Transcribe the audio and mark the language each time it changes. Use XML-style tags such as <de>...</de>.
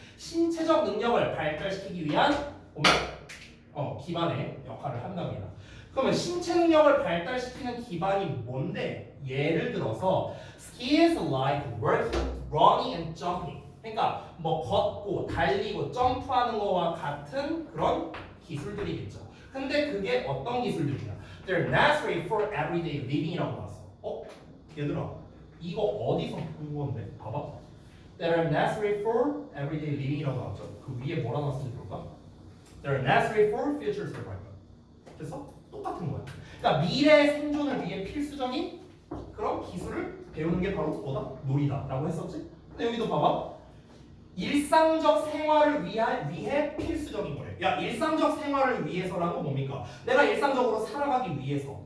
<ko>신체적 능력을 발달시키기 위한 기반의 역할을 한답니다. 그러면 신체 능력을 발달시키는 기반이 뭔데? 예를 들어서</ko> <en>skills like working, running and jumping.</en> <ko>그러니까 뭐 걷고 달리고 점프하는 거와 같은 그런 기술들이겠죠. 근데 그게 어떤 기술들이냐?</ko> <en>They're necessary for everyday living</en> <ko>이라고 나왔어. 얘들아, 이거 어디서 본 건데? 봐봐.</ko> <en>They're necessary for everyday living</en> <ko>이라고 나왔죠. 그 위에 뭐라 나왔는지 볼까?</ko> <en>They're necessary for future survival.</en> <ko>됐어? 똑같은 거야. 그러니까 미래 생존을 위해 필수적인 그런 기술을 배우는 게 바로 뭐다? 놀이다라고 했었지? 근데 여기도 봐봐. 일상적 생활을 위해 필수적인 거래. 야, 일상적 생활을 위해서라는 건 뭡니까? 내가 일상적으로 살아가기 위해서.</ko>